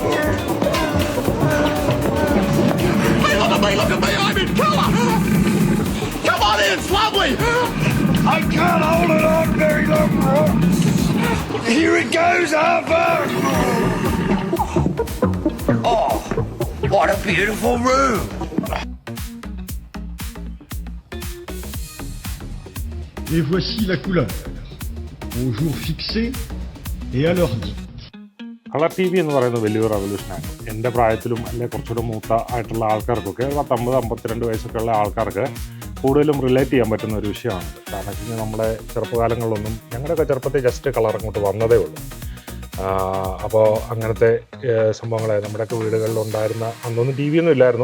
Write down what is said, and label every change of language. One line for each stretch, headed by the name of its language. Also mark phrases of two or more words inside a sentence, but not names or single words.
English: Hey, look at me, I'm in colour! Come on in, it's lovely! I can't hold it on very long, Rob! Here it goes, Arthur! Oh, what a beautiful room!
French: Et voici la couleur, au jour fixé et à l'heure dite.
English: colour TV
Malayalam: എന്ന് പറയുന്നത് വലിയൊരു റെവല്യൂഷനാണ്. എൻ്റെ പ്രായത്തിലും അല്ലെങ്കിൽ കുറച്ചുകൂടെ മൂത്ത ആയിട്ടുള്ള ആൾക്കാർക്കൊക്കെ 50-52 വയസ്സൊക്കെ ഉള്ള ആൾക്കാർക്ക് കൂടുതലും റിലേറ്റ് ചെയ്യാൻ പറ്റുന്ന ഒരു വിഷയമാണ്. കാരണം വെച്ച് കഴിഞ്ഞാൽ നമ്മുടെ ചെറുപ്പകാലങ്ങളിലൊന്നും ഞങ്ങളുടെയൊക്കെ ചെറുപ്പത്തിൽ
English: just colour
Malayalam: അങ്ങോട്ട് വന്നതേ ഉള്ളൂ. അപ്പോൾ അങ്ങനത്തെ സംഭവങ്ങൾ നമ്മുടെയൊക്കെ വീടുകളിലുണ്ടായിരുന്ന അന്നൊന്നും ടി വി ഒന്നും ഇല്ലായിരുന്നു.